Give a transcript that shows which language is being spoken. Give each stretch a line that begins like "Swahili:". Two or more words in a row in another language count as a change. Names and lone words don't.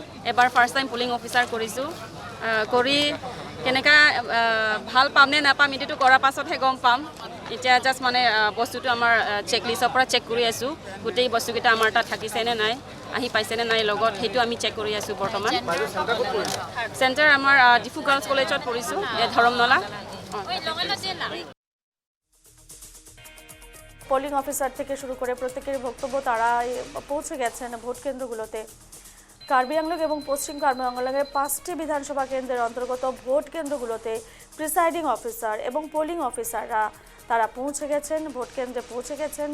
Assamese: এবাৰ
English: first time polling officer
Assamese: কৰিছোঁ, কৰি কেনেকা ভাল পাম নে নাপাম এইটোতো কৰাৰ পাছতহে গম পাম। এতিয়া জাষ্ট মানে বস্তুটো আমাৰ চেকলিষ্টৰ পৰা চেক কৰি আছোঁ, গোটেই বস্তুকেইটা আমাৰ তাত থাকিছে নে নাই, আহি পাইছেনে নাই লগত, সেইটো আমি চেক কৰি আছোঁ বৰ্তমান। চেণ্টাৰ আমাৰ ডিফু গাৰ্লছ কলেজত পঢ়িছোঁ, ধৰমনলা।
English: polling officer
Bangla: থেকে শুরু করে প্রত্যেকের বক্তব্য, তারা পৌঁছে গেছেন ভোট কেন্দ্রগুলোতে। কার্বি আংলং এবং পশ্চিম কার্বি আংলংয়ের 5টি বিধানসভা কেন্দ্রের অন্তর্গত ভোট কেন্দ্রগুলোতে
English: presiding officer
Bangla: এবং
English: polling officers
Bangla: তারা পৌঁছে গেছেন, ভোট কেন্দ্রে পৌঁছে গেছেন।